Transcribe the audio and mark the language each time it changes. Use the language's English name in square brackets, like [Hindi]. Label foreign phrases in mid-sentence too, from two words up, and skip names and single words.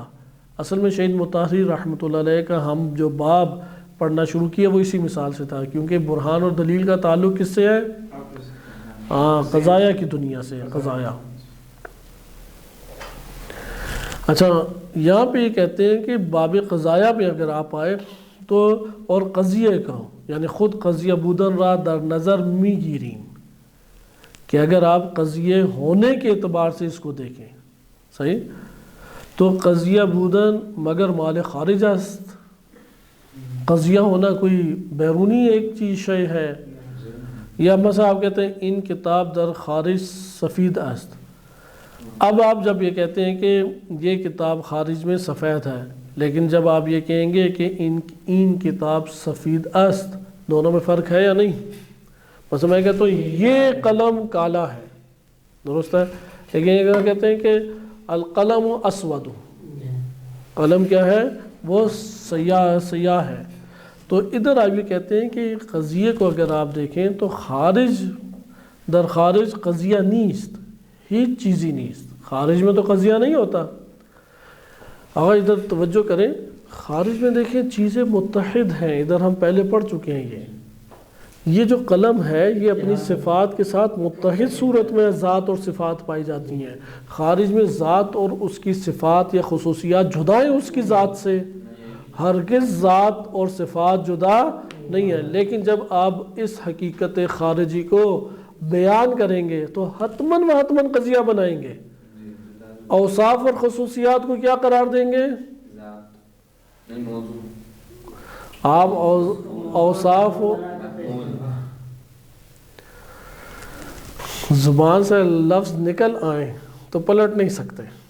[Urdu] اصل میں شہید مطہری رحمۃ اللہ علیہ کا ہم جو باب پڑھنا شروع کیا وہ اسی مثال سے تھا، کیونکہ برہان اور دلیل کا تعلق کس سے ہے؟ قضایا کی دنیا سے. قضایا. اچھا، یہاں پہ یہ کہتے ہیں کہ باب قضایا پہ اگر آپ آئے تو اور قضیہ کا یعنی [Persian] خود قضیہ بودن را در نظر می گیریم، [Urdu] کہ اگر آپ قضیہ ہونے کے اعتبار سے اس کو دیکھیں، صحیح، تو [Persian] قضیہ بودن مگر مال خارج است. [Urdu] قضیہ ہونا کوئی بیرونی ایک چیز شے ہے، یا مثلا آپ کہتے ہیں [Persian] ان کتاب در خارج سفید است. [Urdu] اب آپ جب یہ کہتے ہیں کہ یہ کتاب خارج میں سفید ہے، لیکن جب آپ یہ کہیں گے کہ [Persian] ان کتاب سفید است، [Urdu] دونوں میں فرق ہے یا نہیں؟ مثلا میں کہتا ہوں یہ قلم کالا ہے، درست ہے، لیکن یہ کہتے ہیں کہ [Arabic] القلم اسود، [Urdu] قلم کیا ہے؟ وہ سیاہ ہے. تو ادھر آپ یہ کہتے ہیں کہ قضیے کو اگر آپ دیکھیں تو [Persian] خارج در خارج قضیہ نیست، ہیچ چیزی نیست. [Urdu] خارج میں تو قضیہ نہیں ہوتا. اگر ادھر توجہ کریں، خارج میں دیکھیں چیزیں متحد ہیں. ادھر ہم پہلے پڑھ چکے ہیں یہ جو قلم ہے یہ اپنی صفات کے ساتھ متحد صورت میں ذات اور صفات پائی جاتی ہیں. خارج میں ذات اور اس کی صفات یا خصوصیات جدا ہیں اس کی ذات سے، ہرگز ذات اور صفات جدا نہیں ہے. لیکن جب آپ اس حقیقت خارجی کو بیان کریں گے تو حتماً و حتماً قضیہ بنائیں گے. اوصاف اور خصوصیات کو کیا قرار دیں گے؟ آپ اوصاف زبان سے لفظ نکل آئیں تو پلٹ نہیں سکتے.